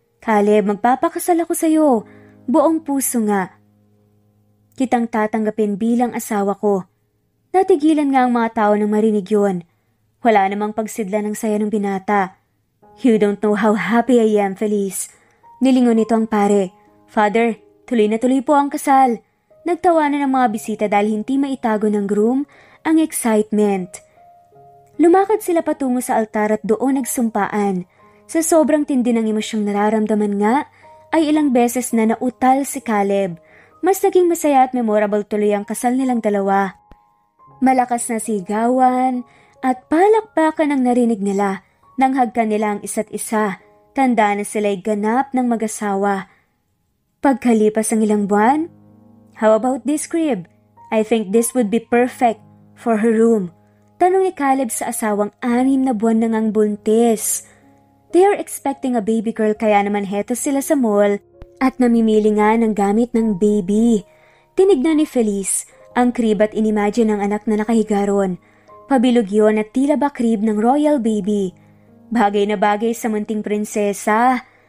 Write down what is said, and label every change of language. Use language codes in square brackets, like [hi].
[tl] Caleb, magpapakasal ako sa'yo. Buong puso nga. Kitang tatanggapin bilang asawa ko. Natigilan nga ang mga tao nang marinig yun. Wala namang pagsidla ng saya ng binata. [en] You don't know how happy I am, Feliz. [tl] Nilingon nito ang pare. Father, tuloy na tuloy po ang kasal. Nagtawanan ng mga bisita dahil hindi maitago ng groom ang excitement. Lumakad sila patungo sa altar at doon nagsumpaan. Sa sobrang tindi ng emosyong nararamdaman nga, ay ilang beses na nautal si Caleb. Mas naging masaya at memorable tuloy ang kasal nilang dalawa. Malakas na sigawan at palakpakan ang narinig nila nang hagkan nila ang isa't isa. Tanda na sila'y ganap ng mag-asawa. Pagkalipas ang ilang buwan, [en] how about this crib? I think this would be perfect for her room. [tl] Tanong ni Caleb sa asawang 6 na buwan nang ang buntis. [en] They are expecting a baby girl [tl] kaya naman heto sila sa mall at namimili nga ng gamit ng baby. Tinignan ni Feliz ang crib at inimagine ang anak na nakahiga ron. Pabilog yun at tila ba crib ng royal baby. Bagay na bagay sa munting prinsesa.